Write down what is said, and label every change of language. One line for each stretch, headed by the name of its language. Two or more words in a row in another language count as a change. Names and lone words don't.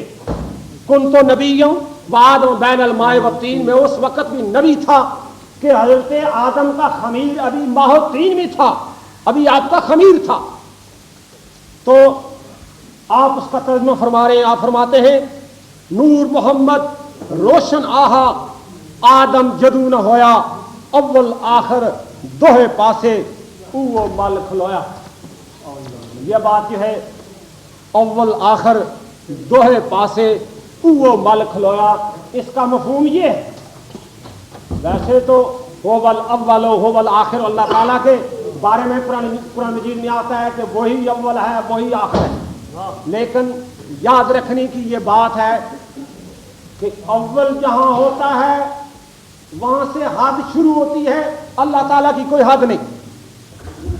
Arabic: کن تو نبی ہوں وآدم بین الماء والطین،
Urdu: میں اس وقت بھی نبی تھا کہ حضرت آدم کا خمیر ابھی ماہ و تین میں تھا، ابھی آپ کا خمیر تھا۔ تو آپ اس کا ترجمہ فرما رہے ہیں، آپ فرماتے ہیں
Punjabi: نور محمد روشن آہا آدم جدوں نہ ہویا، اول آخر دوہے پاسے او مال کھلویا۔
Urdu: یہ بات جو ہے
Punjabi: اول آخر دوہے پاسے او مال کھلویا،
Urdu: اس کا مفہوم یہ ہے، ویسے تو
Arabic: هو الاول و هو الآخر
Urdu: اللہ تعالیٰ کے بارے میں قرآن مجید میں آتا ہے کہ وہی اول ہے وہی آخر ہے، لیکن یاد رکھنے کی یہ بات ہے کہ اول جہاں ہوتا ہے وہاں سے حد شروع ہوتی ہے، اللہ تعالیٰ کی کوئی حد نہیں۔